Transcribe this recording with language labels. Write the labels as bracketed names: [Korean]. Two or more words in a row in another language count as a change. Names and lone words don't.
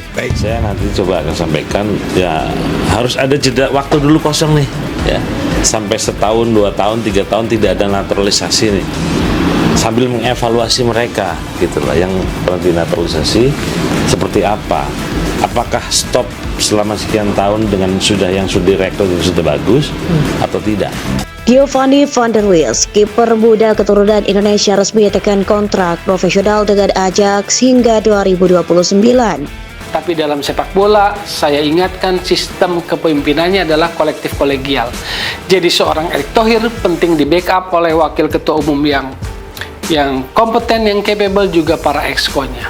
[Indonesian] Baik, saya nanti coba akan sampaikan ya, harus ada jeda waktu dulu kosong nih ya, sampai setahun, 2 tahun, 3 tahun tidak ada naturalisasi nih, sambil mengevaluasi mereka gitu loh, yang pernah dinaturalisasi seperti apa, apakah stop selama sekian tahun dengan yang sudah direkrut itu sudah bagus atau tidak. Giovanni van der Wees, kiper muda keturunan Indonesia, resmi tekan kontrak profesional dengan Ajax hingga 2029. Tapi dalam sepak bola, saya ingatkan sistem kepemimpinannya adalah kolektif kolegial. Jadi seorang Erick Thohir penting di backup oleh wakil ketua umum yang kompeten, yang capable, juga para exco-nya.